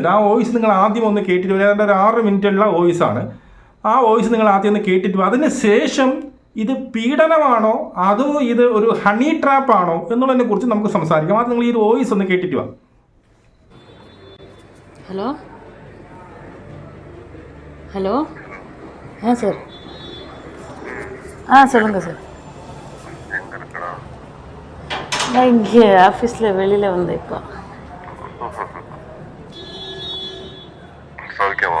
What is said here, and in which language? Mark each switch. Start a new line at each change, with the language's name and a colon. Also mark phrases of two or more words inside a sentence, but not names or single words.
Malayalam: ആ വോയിസ് നിങ്ങൾ ആദ്യം ഒന്ന് കേട്ടിട്ട്, ഏതാണ്ട് ഒരു 6 മിനിറ്റുള്ള വോയിസാണ്. ആ വോയിസ് നിങ്ങൾ ആദ്യം ഒന്ന് കേട്ടിട്ട് അതിന് ശേഷം ഇത് പീഡനമാണോ അതോ ഇത് ഒരു
English: honey trap
Malayalam: ആണോ എന്നുള്ളതിനെ കുറിച്ച് നമുക്ക് സംസാരിക്കാം. അത് നിങ്ങൾ ഈ വോയിസ് ഒന്ന് കേട്ടിട്ട് വാ.
English: Hello hello.
Tamil: சார். சொல்லுங்கள் சார். நான் இங்கே ஆஃபீஸில் வெளியில் வந்தேன் இப்போ. சௌக்கியமா?